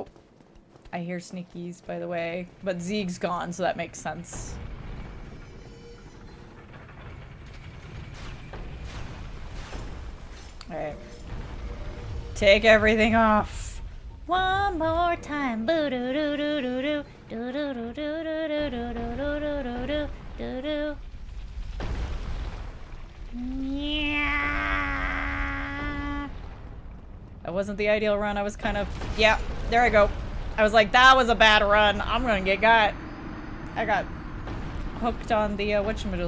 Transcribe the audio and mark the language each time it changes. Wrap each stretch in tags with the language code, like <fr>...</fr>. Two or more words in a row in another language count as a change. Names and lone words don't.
<en>I hear sneakies, by the way. But Zeeg's gone, so that makes sense. Alright. Take everything off. One more time. Boo doo doo doo doo doo. Do do do do do do do do do do do do do. Yeah. That wasn't the ideal run. I was kind of, yeah, there I go. I was like, that was a bad run. I'm gonna get got. I got hooked on the whatchamadoodles.</en>